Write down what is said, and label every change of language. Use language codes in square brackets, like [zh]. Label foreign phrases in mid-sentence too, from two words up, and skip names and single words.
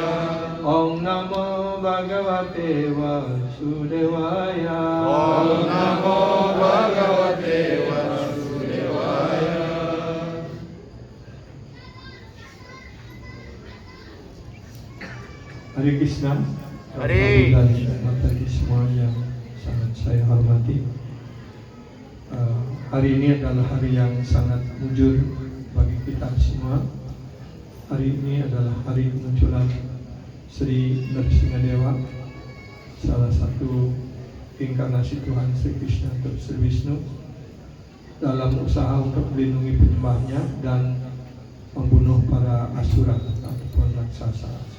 [sa] Om Namo Bhagavate Vasudevaya Om Namo Bhagavate Vasudevaya. Hare Krishna. Hare [id] Mataji semua yang sangat saya hormati. Hari ini adalah hari yang sangat mujur bagi kita semua. Hari ini adalah hari kemunculan Sri Nrsingadewa, salah satu inkarnasi Tuhan Sri Krishna atau Sri Vishnu, dalam usaha untuk melindungi penyembahnya dan membunuh para asura ataupun raksasa.